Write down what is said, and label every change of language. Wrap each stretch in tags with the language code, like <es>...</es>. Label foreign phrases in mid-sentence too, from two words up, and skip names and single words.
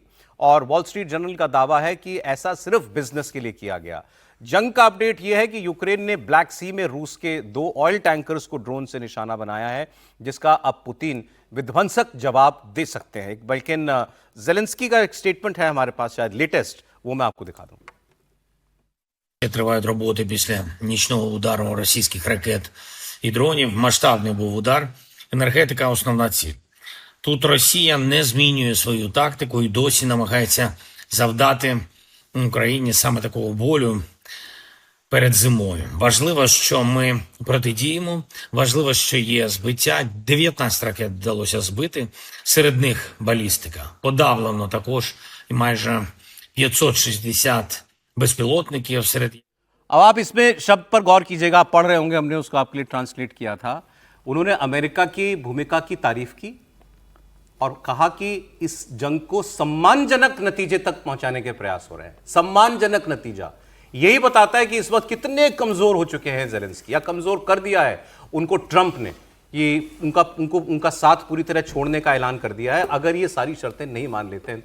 <hi>और वॉल स्ट्रीट जर्नल का दावा है कि ऐसा सिर्फ बिजनेस के लिए किया गया। जंग का अपडेट यह है कि यूक्रेन ने ब्लैक सी में रूस के 2</hi> <en>oil tankers</en> <hi>को ड्रोन से निशाना बनाया है, जिसका अब पुतिन विध्वंसक जवाब दे सकते हैं। बल्कि ज़ेलेंस्की का एक स्टेटमेंट है हमारे पास, शायद लेटेस्ट, वो मैं आपको दिखा दूं।</hi> <uk>Тривають роботи після нічного удару російських ракет і дронів. Масштабний був удар. Енергетика – основна ціль. Тут Росія не змінює свою тактику і досі намагається завдати Україні саме такого болю перед зимою. Важливо, що ми протидіємо. Важливо, що є збиття. 19 ракет вдалося збити. Серед них балістика. Подавлено також і майже 560 безпілотників серед.</uk> <hi>अब आप इसमें शब्द पर गौर कीजिएगा, आप पढ़ रहे होंगे, हमने उसको आपके लिए ट्रांसलेट किया था। उन्होंने अमेरिका की भूमिका की तारीफ की और कहा कि इस जंग को सम्मानजनक नतीजे तक पहुंचाने के प्रयास हो रहे हैं। सम्मानजनक नतीजा यही बताता है कि इस वक्त कितने कमजोर हो चुके हैं ज़ेलेंस्की, या कमजोर कर दिया है उनको ट्रंप ने, ये उनका साथ पूरी तरह छोड़ने का ऐलान कर दिया है अगर ये सारी शर्तें नहीं मान लेते हैं।</hi>